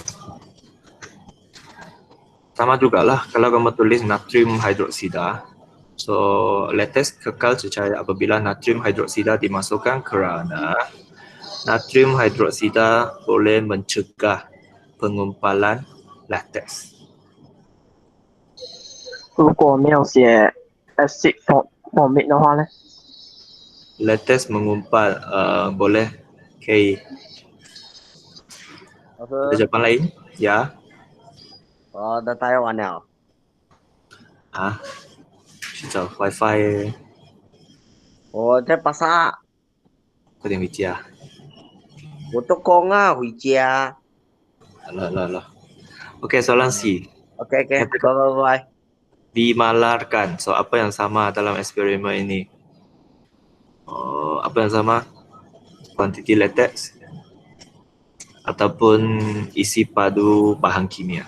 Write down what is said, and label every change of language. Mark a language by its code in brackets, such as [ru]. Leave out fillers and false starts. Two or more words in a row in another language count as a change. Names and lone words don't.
[ms] Sama jugalah kalau kamu tulis natrium hidroksida. So, latex kekal cecair apabila natrium hidroksida dimasukkan kerana natrium hidroksida boleh mencegah pengumpalan latex. 如果没有写 [en] acid formic [ms] 的话呢？ Latex mengumpal boleh. Okay. Ada jawapan lain? Ya. dah tahu mana. [zh] 去找 WiFi，我在巴萨，快点回家。我做工啊，回家。 [ms] Alah. Okay, soalan C. [en] OK， bye。 [ms] Dimalarkan. So, apa yang sama dalam eksperimen ini? Apa yang sama? Kuantiti latex ataupun isi padu bahan kimia.